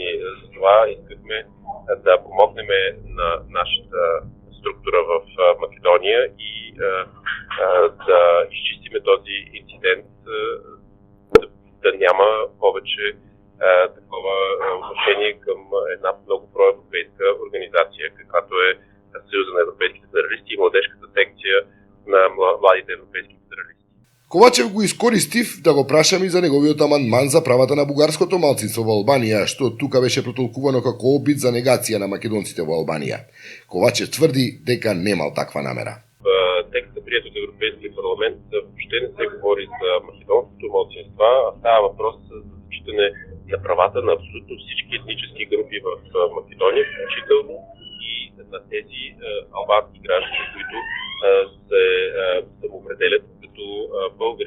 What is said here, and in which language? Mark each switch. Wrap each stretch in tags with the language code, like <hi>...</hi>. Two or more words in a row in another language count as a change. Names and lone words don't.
<bg>Затова искахме да помогнем на нашата структура в Македония и да изчистиме този инцидент, да няма повече такова отношение към една много проевропейска организация, каквато е Съюза на европейските федералисти и младежката секция на младите европейски федералисти.</bg> <mk>Ковачев го искористив да го прашам и за неговиот амандман за правата на бугарското малцинство во Албанија, што тука беше протолкувано како обид за негација на македонците во Албанија. Ковачев тврди дека немал таква намера.</mk> <bg>Текстът, приет от Европейския парламент, въобще не се говори за македонското малцинство, а става въпрос за зачитане на правата на абсолютно всички етнически групи в Македония, включително и на тези албански граждани, които се самоопределят като българи.</bg>